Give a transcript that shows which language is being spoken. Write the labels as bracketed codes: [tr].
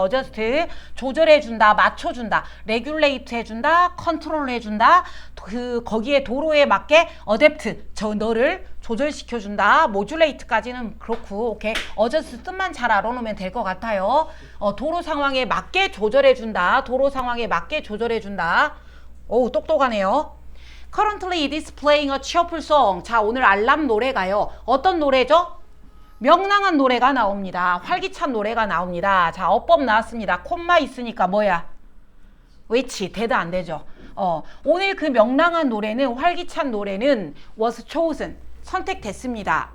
[ko] 어저스트 조절해준다, 맞춰준다, 레귤레이트 해준다, 컨트롤 해준다. 거기에 도로에 맞게 어댑트 너를 조절시켜준다. 모듈레이트까지는 그렇고 오케이. 어저스트 뜻만 잘 알아놓으면 될 것 같아요. 도로 상황에 맞게 조절해준다. 도로 상황에 맞게 조절해준다. 오우 똑똑하네요. [en] Currently it is playing a cheerful song. [ko] 자, 오늘 알람 노래가요. 어떤 노래죠? 명랑한 노래가 나옵니다. 활기찬 노래가 나옵니다. 자, 어법 나왔습니다. 콤마 있으니까 뭐야? which, 대도 안 되죠. 오늘 그 명랑한 노래는, 활기찬 노래는 [en] was chosen, [ko] 선택됐습니다.